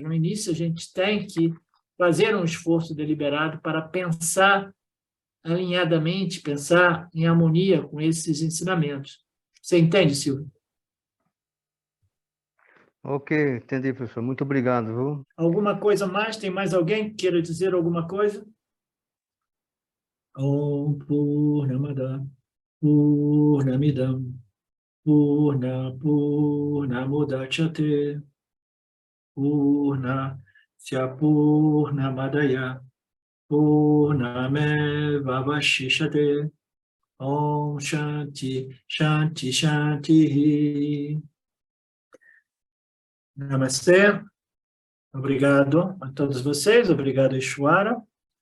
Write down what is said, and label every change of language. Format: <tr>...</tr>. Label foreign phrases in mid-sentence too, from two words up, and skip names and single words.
<pt>No início, a gente tem que fazer um esforço deliberado para pensar alinhadamente, pensar em harmonia com esses ensinamentos. Você entende, Silvio? Ok, entendi, professor. Muito obrigado, viu? Alguma coisa mais? Tem mais alguém que queira dizer alguma coisa?</pt> <sa>ॐ पूर्णमद पूर्णमिदं पूर्णमुदच्यते पूर्णस्य पूर्णमादय पूर्णमेव वशिषते ॐ शान्ति शान्ति शान्ति Shanti.</sa> <pt>Namastê. Obrigado a todos vocês. Obrigado, Ishwara.</pt>